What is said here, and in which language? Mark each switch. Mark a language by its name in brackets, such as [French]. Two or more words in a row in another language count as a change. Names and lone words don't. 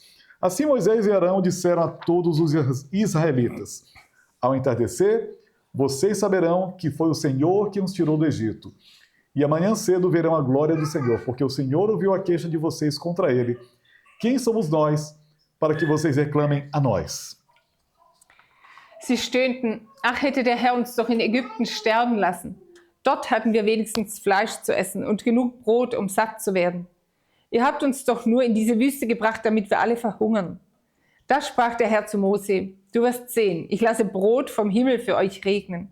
[Portuguese] Assim Moisés e Arão disseram a todos os israelitas: ao entardecer, vocês saberão que foi o Senhor que nos tirou do Egito. E amanhã cedo verão a glória do Senhor, porque o Senhor ouviu a queixa de vocês contra ele. Quem somos nós para que vocês reclamem a nós? [German] Sie stöhnten, ach, hätte der Herr uns doch in Ägypten sterben lassen. Dort hatten wir wenigstens Fleisch zu essen und genug Brot, um satt zu werden. Ihr habt uns doch nur in diese Wüste gebracht, damit wir alle verhungern. Da sprach der Herr zu Mose: Du wirst sehen, ich lasse Brot vom Himmel für euch regnen.